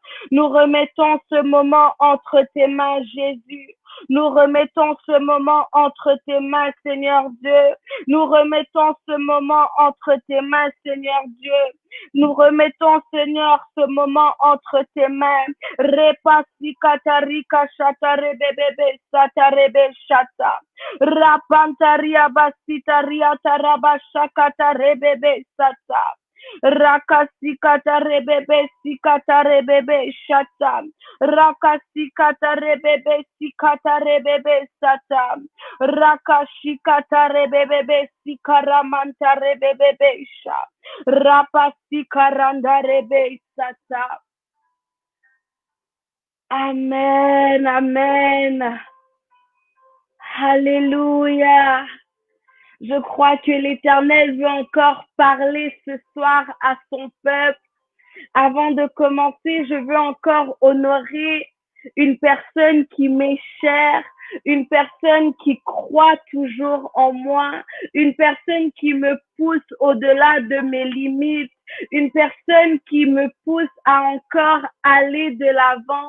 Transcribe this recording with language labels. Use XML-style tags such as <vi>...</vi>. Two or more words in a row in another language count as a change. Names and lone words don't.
<fr>Nous remettons ce moment entre tes mains, Jésus. Nous remettons ce moment entre tes mains, Seigneur Dieu. Nous remettons ce moment entre tes mains, Seigneur Dieu. Nous remettons, Seigneur, ce moment entre tes mains. Repasi katarika shata rebebebe sata rebe shata. Rapantaria basitaria tarabasha kata rebebe sata. Rakasikata rebebe sikata rebebe shata. Rakasikata rebebe sikata rebebe sata. Rakashikata rebebe sikaramanta rebebe sha. Rapasikaranda rebe sata. Amen, amen. Alléluia. Je crois que l'Éternel veut encore parler ce soir à son peuple. Avant de commencer, je veux encore honorer une personne qui m'est chère, une personne qui croit toujours en moi, une personne qui me pousse au-delà de mes limites, une personne qui me pousse à encore aller de l'avant.</fr>